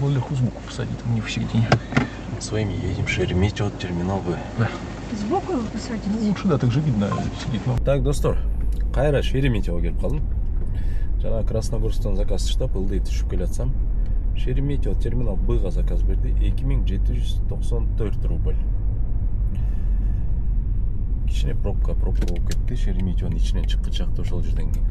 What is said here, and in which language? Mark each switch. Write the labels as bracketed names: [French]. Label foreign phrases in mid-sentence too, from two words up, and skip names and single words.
[Russian] сбоку посадить, не в середине. С вами едем Шереметьево, терминал Б. Да. Сбоку его посадить? Лучше, да, так же видно, сидит. Но... Так, [Kyrgyz] достор, кайра Шереметьево келип калдым. Жана Красногорскан заказ таштап, ылдый түшүп келатсам, Шереметьево терминал Б-га заказ берди, 2794 рубль. Кичине пробка болуп кетти, Шереметьевонун ичинен чыккычакты ошол жерден кийин.